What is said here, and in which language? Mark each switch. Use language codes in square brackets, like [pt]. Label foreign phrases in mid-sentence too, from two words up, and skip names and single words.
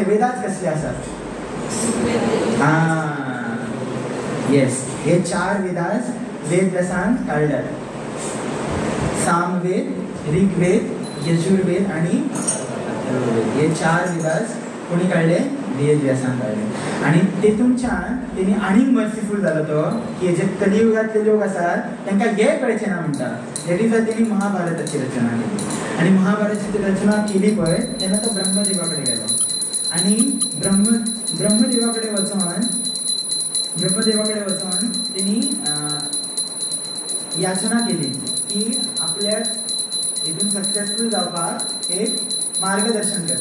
[kok] वेदास कसले आसात? हां, येस, हे 4 वेदास वेद व्यासान काडल्यात. सामवेद, ऋग्वेद, यजुर्वेद आणि अथर्ववेद. हे 4 वेदास कोणी काढले? वेद व्यासान काढले. आणि तेतूनच्यान तेणी आनीक मर्सीफूल जालो तो की हे जे कलियुगातले लोक आसात तांकां हे कळचें ना म्हणटा. [en] that is [kok] तेणी महाभारताची रचना केली. आणि महाभारताची रचना केली पळय तेन्ना तो ब्रह्मदेवा कडेन गेलो. आणि ब्रह्मदेवा कडेन वचून तेणी याचना केली की आपल्या हितून सक्सेसफूल जावपाक एक मार्गदर्शन कर.